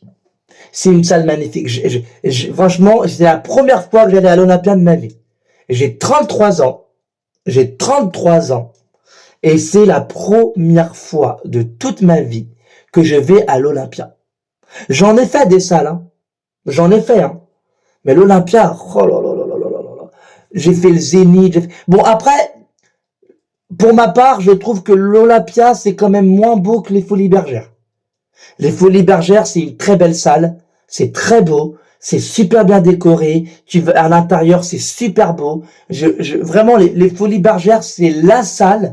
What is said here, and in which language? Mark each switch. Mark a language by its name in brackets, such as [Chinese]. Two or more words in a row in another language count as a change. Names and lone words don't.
[French] C'est une salle magnifique. Franchement, c'est la première fois que j'allais à l'Olympia de ma vie. J'ai 33 ans. Et c'est la première fois de toute ma vie que je vais à l'Olympia. J'en ai fait des salles, hein. J'en ai fait, hein. Mais l'Olympia, oh là là là là là là là. J'ai fait le Zénith. Bon, après, pour ma part, je trouve que l'Olympia, c'est quand même moins beau que les Folies Bergères. Les Folies Bergères, c'est une très belle salle. C'est très beau. C'est super bien décoré. À l'intérieur, c'est super beau. Vraiment, les Folies Bergères, c'est la salle.